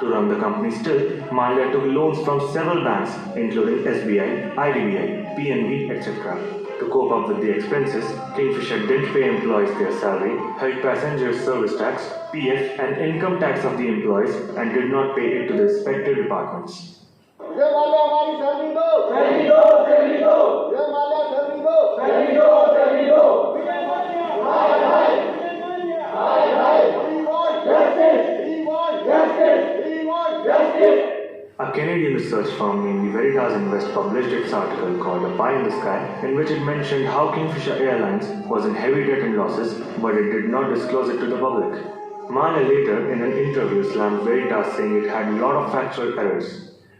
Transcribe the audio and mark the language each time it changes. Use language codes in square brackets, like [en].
[en] To run the company still, Malia took loans from several banks, including SBI, IDBI, PNB, etc. To cope up with the expenses, Kingfisher didn't pay employees their salary, held passengers' service tax, PF, and income tax of the employees, and did not pay it to the respective departments. [hi] जय माल्या हमारी salary दो salary दो salary दो जय Mallya salary दो salary दो salary दो हाय हाय हाय हाय [en] we want justice we want justice we want justice. A Canadian research firm named Veritas Invest published its article called A Pie in the Sky, in which it mentioned how Kingfisher Airlines was in heavy debt and losses, but it did not disclose it to the public. Malia later, in an interview, slammed Veritas, saying it had a lot of factual errors.